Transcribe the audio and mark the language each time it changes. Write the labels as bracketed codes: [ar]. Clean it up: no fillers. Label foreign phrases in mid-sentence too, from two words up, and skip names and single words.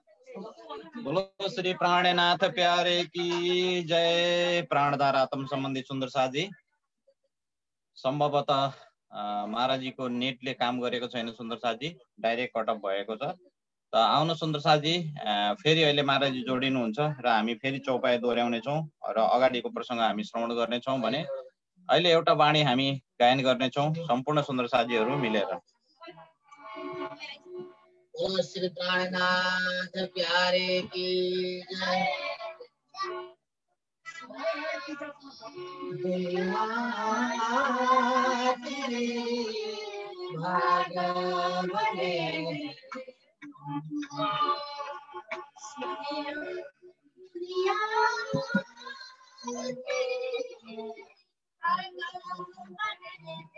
[hi] बोलो श्री प्राणनाथ प्यारे की जय। [ne] प्राणधार आत्म सम्बन्धी सुन्दर साथी सम्भवतः महाराजीको नेटले काम गरेको छैन। सुन्दर साथी [en] direct cutup [ne] भएको छ। त आउनु सुन्दर साथी, फेरि अहिले महाराजी जोडिनुहुन्छ र हामी फेरि चौपाई दोहोऱ्याउने छौँ र अगाडिको प्रसङ्ग हामी श्रवण गर्नेछौँ भने अहिले एउटा वाणी हामी गायन गर्नेछौँ सम्पूर्ण सुन्दर साथीहरू मिलेर। [hi] बोलो श्री प्राणनाथ प्यारे की जय। दुनिया तेरी भाग बने, दुनिया तेरी भाग बने,